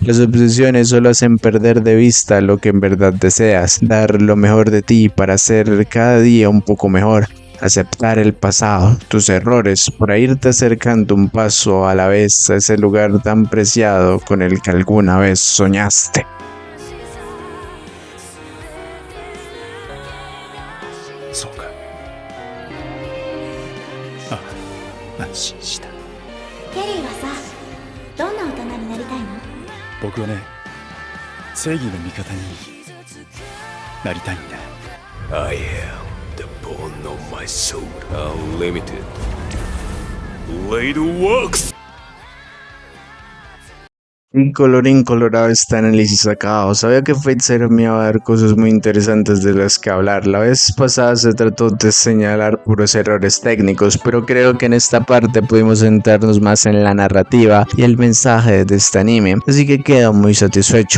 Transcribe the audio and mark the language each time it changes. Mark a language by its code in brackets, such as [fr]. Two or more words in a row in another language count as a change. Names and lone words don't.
[es] Las obsesiones solo hacen perder de vista lo que en verdad deseas, dar lo mejor de ti para hacer cada día un poco mejor. Aceptar el pasado, tus errores, para irte acercando un paso a la vez a ese lugar tan preciado con el que alguna vez soñaste. [ja] そうか。あ、安心した。ケリーはさ、どんな大人になりたいの？僕はね、正義の味方になりたいんだ。 [en] I am the bone of my soul, unlimited. Blade works! [es] Y colorín colorado, este análisis acabado. Sabía que Fate Zero me iba a dar cosas muy interesantes de las que hablar. La vez pasada se trató de señalar puros errores técnicos, pero creo que en esta parte pudimos centrarnos más en la narrativa y el mensaje de este anime, así que quedo muy satisfecho.